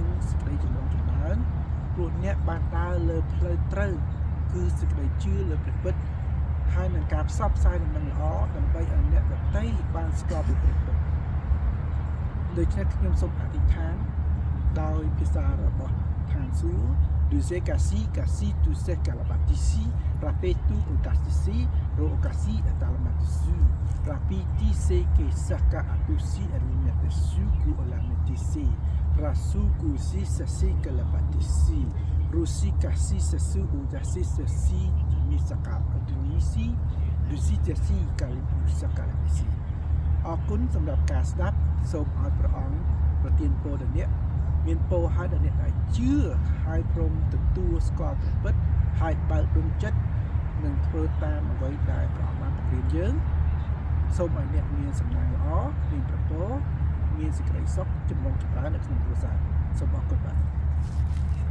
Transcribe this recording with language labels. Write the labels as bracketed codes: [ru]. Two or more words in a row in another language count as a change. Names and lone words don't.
[km] សេចក្តីចម្រុងចម្រើនព្រោះអ្នកបានដើរលើផ្លូវត្រូវគឺសេចក្តីជឿលើព្រះពិតហើយនឹងការផ្សព្វផ្សាយដំណឹងល្អដើម្បីឲ្យអ្នកដទៃបានស្គាល់ពីព្រះពិតដូច្នេះខ្ញុំសូមអធិដ្ឋានដោយភាសារបស់ឋានសួគ៌ Dice casi tu se calabatisi rapetu ocasisi ro ocasi atalamatisu rapiti se que saca atusi alimentesu ku olametisi rasuku si sasi calabatisi rusi kasi sesu udasi sesi misaka adunisi dusi tesi kalibu sakalisi អ រគុណសម្រាប់ការស្ដាប់សូមឲ្យព្រះអង្គប្រទានពរដល់អ្នកមានពរឲ្យដល់អ្នកដែលជឿហើយព្រមទទួលស្គាល់ព្រះពិតហើយបើកដួងចិត្តនិងធ្វើតាមអ្វីដែលព្រះអង្គបានបង្រៀនយើងសូមឲ្យអ្នកមានសំណាងល្អមានប្រពរមានសេចក្តីសុខចម្រុងចម្រើននៅក្នុងគ្រួសារសូមអរគុណបាទ